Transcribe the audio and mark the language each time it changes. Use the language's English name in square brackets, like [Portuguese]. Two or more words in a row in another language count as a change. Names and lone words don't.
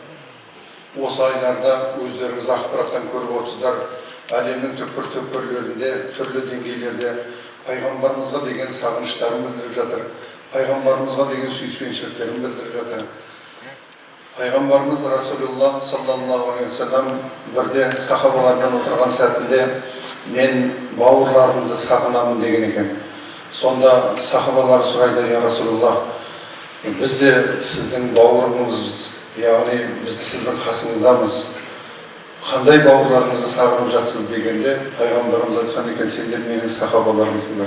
[Kazakh] Осы айларда өздеріңіз ақпараттан көріп отырсыздар, әлемнің түкпір-түкпірлерінде, түрлі деңгейлерде пайғамбарымызға деген сағыныштарын білдіріп жатыр, пайғамбарымызға деген сүйіспеншіліктерін білдіріп жатыр. Пайғамбарымыз Расулулла [Arabic] صلى الله عليه وسلم [Kazakh] бірде сахабалармен отырған сәтінде мен бауырларымды сағынамын деген екен. Сонда сахабалар сұрайды: [Arabic] يا رسول الله, [Kazakh] біз де сіздің бауырыңызбыз, яғни біз де сіздің қасыңыздамыз. Қандай бауырларыңызды сағынып жатсыз дегенде, пайғамбарымыз айтқан екен: сендер менің сахабаларымсыңдар.